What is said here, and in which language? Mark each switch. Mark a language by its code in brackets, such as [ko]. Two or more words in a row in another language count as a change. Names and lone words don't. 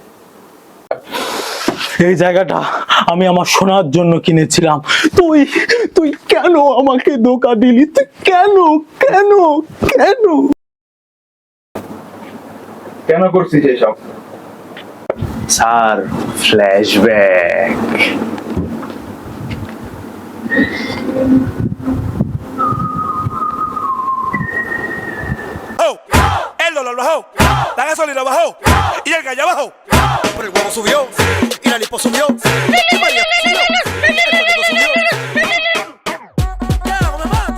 [bn] এই জায়গাটা আমি আমার সোনার জন্য কিনেছিলাম। তুই তুই কেন আমাকে ধোঁকা দিলি? তুই কেন কেন কেন? কেন করছিস এসব? [en] Sir, flashback. [es] Él lo bajó, la gasolina bajó y el gallo bajó. Pero el huevo subió y la lipo subió. Y María subió, el sonido subió. ¿Qué hago? Me mato.